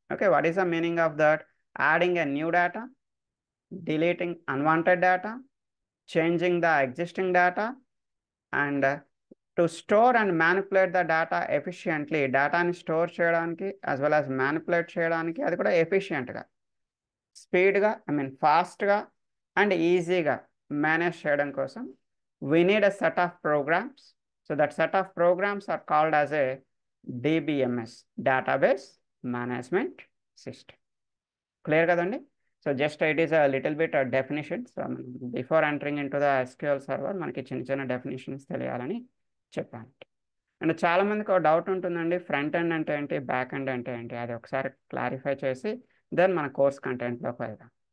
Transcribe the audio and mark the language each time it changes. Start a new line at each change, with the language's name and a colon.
English: Okay, what is the meaning of that? Adding a new data, deleting unwanted data, changing the existing data, and to store and manipulate the data efficiently.
Telugu: డేటాని store చేయడానికి
English: as well as manipulate
Telugu: చేయడానికి, అది కూడా ఎఫిషియెంట్గా, స్పీడ్గా, ఫాస్ట్గా and ఈజీగా manage చేయడం కోసం
English: we need a set of programs. So that set of programs are called as a DBMS, Database Management System.
Telugu: Clear కదండి?
English: So just it is a little bit definitions. Before entering into the SQL server
Telugu: మనకి చిన్న చిన్న definitions తెలియాలని చెప్పాను. And చాలామందికి ఒక doubt ఉంటుందండి, front end అంటే ఏంటి, బ్యాక్ ఎండ్ అంటే ఏంటి, అది ఒకసారి క్లారిఫై చేసి దెన్ మన కోర్స్ కంటెంట్లోకి వెళ్దాం.